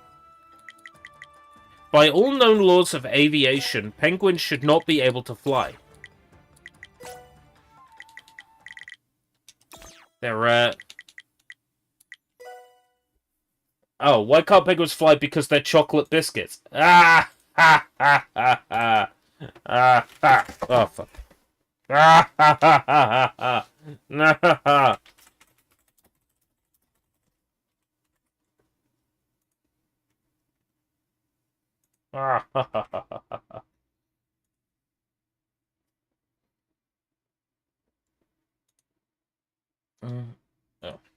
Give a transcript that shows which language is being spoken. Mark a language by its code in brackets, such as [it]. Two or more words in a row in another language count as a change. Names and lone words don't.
[en] By all known laws of aviation, penguins should not be able to fly. They're, Oh, why can't penguins fly? Because they're chocolate biscuits. Ah! Ha! Ha! Ha! Ha! Ah! Ha! Oh, fuck. Ah! Ha! Ha! Ha! Ha! Ha! Ha! Ha! Ah! Ha! Ha! Ha! Ha! Ha! Oh.